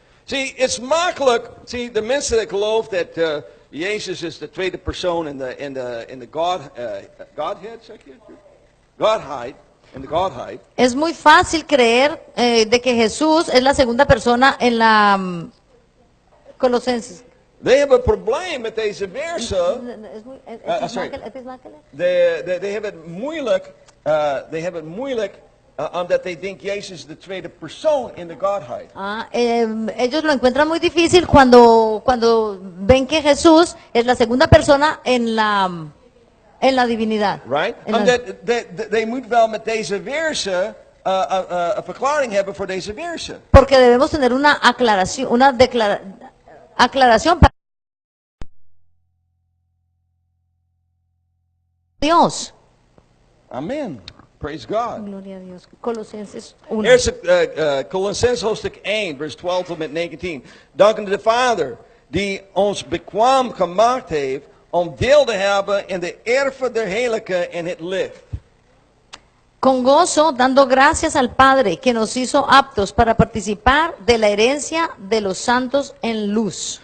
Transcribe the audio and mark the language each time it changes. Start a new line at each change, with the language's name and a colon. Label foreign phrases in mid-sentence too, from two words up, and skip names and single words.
English: See, it's
Dutch: makkelijk. See, de mensen die geloven dat Jezus is de tweede persoon in de Godhead, zeg je? Godheid, in de Godheid.
Spanish: Es muy fácil creer de que Jesús es la segunda persona en la Colosenses.
English: They have
Dutch: een probleem met deze versen. Sorry.
English: They have
Dutch: het moeilijk.
English: They have
Dutch: het moeilijk omdat they denken Jezus de tweede persoon in de Godheid.
Spanish: Ellos lo encuentran muy difícil cuando ven que Jesús es la segunda persona en la divinidad.
Dutch: Right? They moeten wel met deze versen een verklaring hebben voor deze versen.
Spanish: Porque debemos tener una aclaración para Dios.
English: Amen. Praise God.
Spanish: Gloria a Dios. Colosenses 1.
Dutch: Eerst Colossenses hoofdstuk 1, vers 12 tot met 19. Dankende de Vader die ons bekwaam gemaakt heeft om deel te hebben in de erven der heiligen in het licht.
Spanish: Con gozo, dando gracias al Padre que nos hizo aptos para participar de la herencia de los santos en luz.